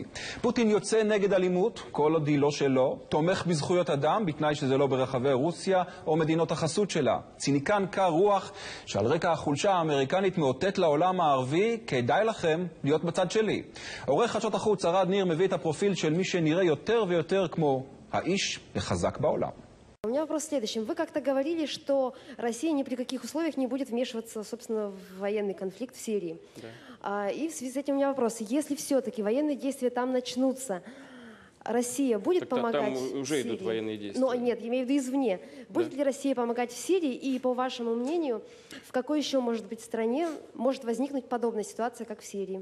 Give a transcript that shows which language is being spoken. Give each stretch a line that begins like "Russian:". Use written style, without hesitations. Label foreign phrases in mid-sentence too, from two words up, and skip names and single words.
Hebrew: פוטין יוצא נגד אלימות, כל עוד היא לא שלו, תומך בזכויות אדם, בתנאי שזה לא ברחבי רוסיה או מדינות החסות שלה. ציניקן קר רוח שעל רקע החולשה האמריקנית מאותת לעולם הערבי, כדאי לכם להיות בצד שלי. עורך חדשות החוץ ערד ניר מביא את הפרופיל של מי שנראה יותר ויותר כמו האיש החזק בעולם.
Russian: У меня вопрос в следующем. Вы как-то говорили, что Россия ни при каких условиях не будет вмешиваться, собственно, в военный конфликт в Сирии. Да. И в связи с этим у меня вопрос. Если все-таки военные действия там начнутся, Россия будет так помогать там уже в Сирии? Идут военные действия. Ну, нет, я имею в виду извне. Будет ли Россия помогать в Сирии? И, по вашему мнению, в какой еще, может быть, стране может возникнуть подобная ситуация, как в Сирии?